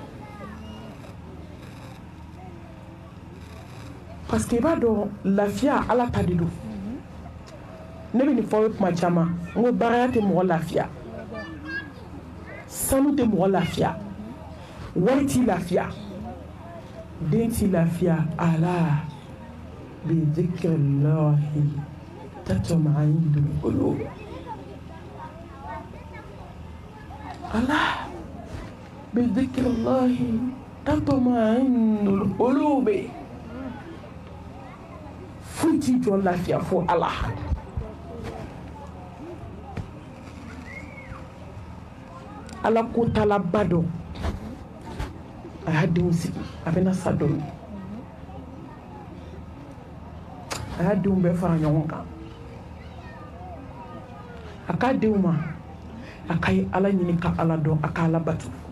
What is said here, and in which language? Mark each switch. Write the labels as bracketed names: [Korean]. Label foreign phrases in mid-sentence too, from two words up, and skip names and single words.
[French] parce que [Bambara] i b'a dɔn lafiya ala ta de don ne bɛ nin fɔ kuma caman n ko baaraya tɛ mɔgɔ lafiya sanu tɛ mɔgɔ lafiya wari t'i lafiya den t'i lafiya [Arabic] ألا بذكر الله تطمئن القلوب ألا بذكر الله تطمئن القلوب [Bambara] foyi t'i jɔ lafiya fo ala ala ko tala ba dɔn a y'a denw sigi a bɛna sa dɔ min a y'a denw bɛɛ fara ɲɔgɔn kan a k'a denw ma a ka ye ala ɲini ka ala dɔn a ka ala bato